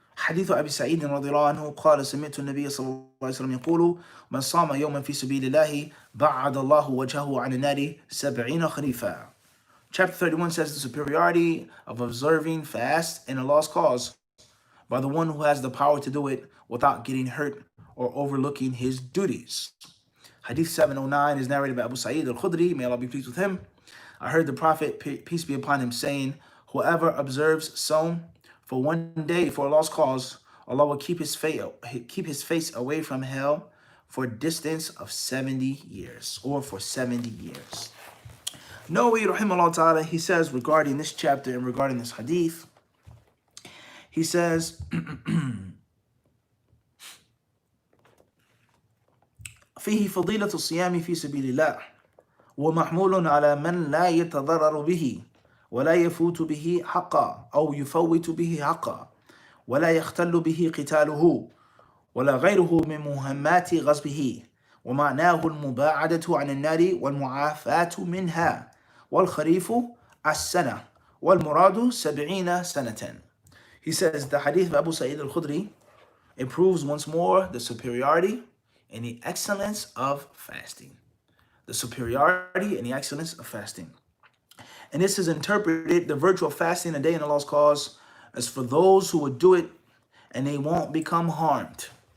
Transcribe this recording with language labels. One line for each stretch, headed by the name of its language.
Arabic: حديث أبي سعيد رضي الله عنه قال سمعت النبي صلى الله عليه وسلم يقول من صام يوما في سبيل الله بعد الله وجهه عن النار 70 خريفا.
English: Chapter 31 says the superiority of observing fast in a lost cause by the one who has the power to do it without getting hurt or overlooking his duties. Hadith 709 is narrated by Abu Sa'id al-Khudri, may Allah be pleased with him. I heard the Prophet, peace be upon him, saying, whoever observes Sawm for one day for a lost cause, Allah will keep his face away from hell for a distance of 70 years, or for 70 years. Nawawi rahimahullah ta'ala, he says regarding this chapter and regarding this hadith, he says,
Arabic: فيه فضيلة الصيام في سبيل الله ومحمول على من لا يتضرر به ولا يفوت به حقا أو يفوت به حقا ولا يختل به قتاله ولا غيره من مهمات غصبه ومعناه المباعدة عن النار والمعافاة منها والخريف السنة والمراد 70 سنة.
English: He says the hadith of Abu Sa'id al-Khudri, it proves once more the superiority and the excellence of fasting. The superiority and the excellence of fasting. And this is interpreted, the virtue of fasting a day in a lost cause, as for those who would do it and they won't become harmed.